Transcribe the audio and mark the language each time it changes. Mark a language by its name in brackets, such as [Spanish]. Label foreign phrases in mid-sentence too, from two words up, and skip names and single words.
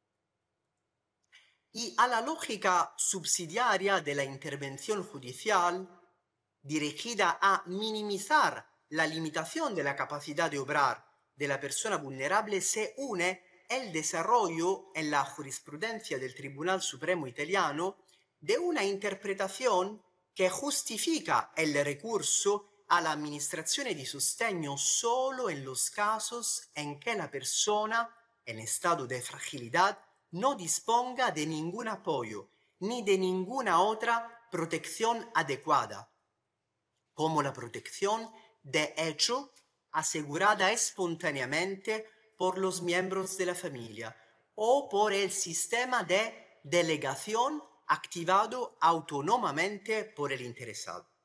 [Spanish] Y a la lógica subsidiaria de la intervención judicial, dirigida a minimizar la limitación de la capacidad de obrar de la persona vulnerable, se une el desarrollo en la jurisprudencia del Tribunal Supremo italiano de una interpretación que justifica el recurso a la [Italian] amministrazione di sostegno [Spanish] solo en los casos en que la persona en estado de fragilidad no disponga de ningún apoyo ni de ninguna otra protección adecuada, como la protección de hecho asegurada espontáneamente por los miembros de la familia o por el sistema de delegación activado autónomamente por el interesado.